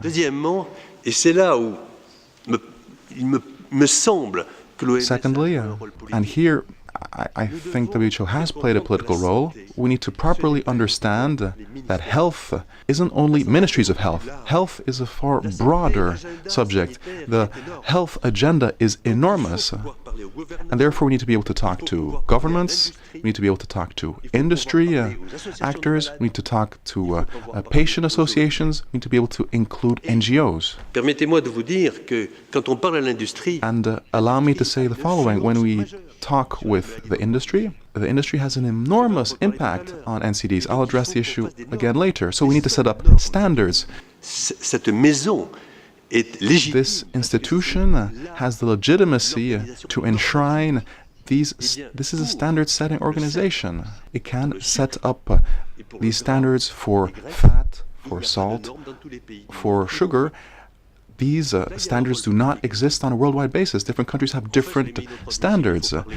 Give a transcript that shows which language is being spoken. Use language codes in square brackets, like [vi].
[fr] Deuxièmement, et c'est là où il me semble que l'OMS. [en] Secondly, and here I think WHO has played a political role. We need to properly understand that health isn't only ministries of health. Health is a far broader subject. The health agenda is enormous. And therefore we need to be able to talk to governments, we need to be able to talk to industry actors, we need to talk to patient associations, we need to be able to include NGOs. [fr] Permettez-moi de vous dire que quand on parle à l'industrie, [en] and allow me to say the following: when we talk with the industry has an enormous impact on NCDs. I'll address the issue again later. So we need to set up standards. [fr] Cette maison est légitime. [en] This institution has the legitimacy to enshrine these. This is a standard-setting organization. It can set up these standards for fat, for salt, for sugar, these standards do not exist on a worldwide basis. Different countries have different standards.